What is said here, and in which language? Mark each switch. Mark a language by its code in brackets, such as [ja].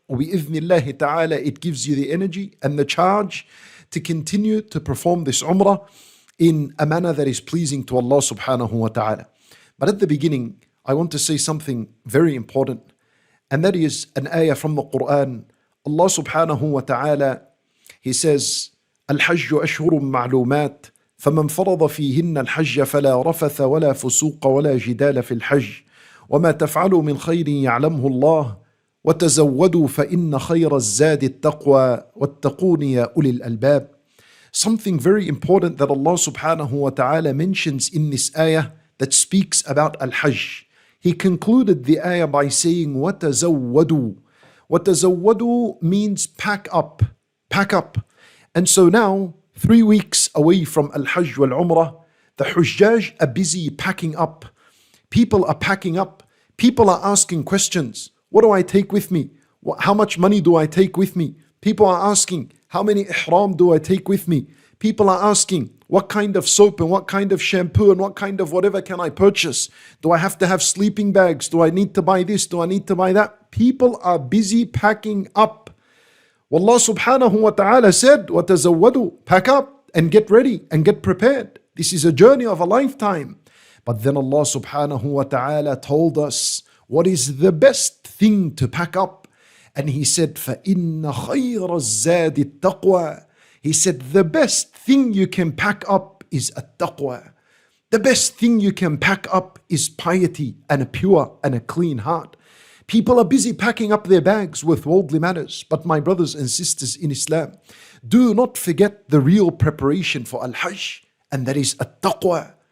[en] Bi-idhnillahi ta'ala, it gives you the energy and the charge to continue to perform this Ummrah in a manner that is pleasing to Allah subhanahu wa ta'ala. But at the beginning, I want to say something very important, and that is an ayah from the Qur'an. [ar] Allah subhanahu wa ta'ala, He says, الحج أشهر معلومات فمن فرض فيهن الحج فلا رفث ولا فسوق ولا جدال في الحج وما تفعلوا من خير يعلمه الله وتزودوا فإن خير الزاد التقوى واتقون يا أولي الألباب. [en] Something very important that Allah subhanahu wa ta'ala mentions in this ayah that speaks about Al-Hajj. He concluded the ayah by saying, [ar] وَتَزَوَّدُوا. وَتَزَوَّدُوا [en] means pack up, pack up. And so now, 3 weeks away from Al-Hajj wal-Umrah, the Hujjaj are busy packing up. People are packing up. People are asking questions. What do I take with me? How much money do I take with me? People are asking, how many ihram do I take with me? People are asking, what kind of soap and what kind of shampoo and what kind of whatever can I purchase? Do I have to have sleeping bags? Do I need to buy this? Do I need to buy that? People are busy packing up. Wallah subhanahu wa ta'ala said, [ar] وَتَزَوَّدُوا, [en] pack up and get ready and get prepared. This is a journey of a lifetime. But then Allah subhanahu wa ta'ala told us what is the best thing to pack up. [ar] And He said, فَإِنَّ خَيْرَ الزَّادِ التَّقْوَى. [en] He said, the best thing you can pack up is at-taqwa. The best thing you can pack up is piety and a pure and a clean heart. People are busy packing up their bags with worldly matters. But my brothers and sisters in Islam, do not forget the real preparation for Al-Hajj, and that is at-taqwa.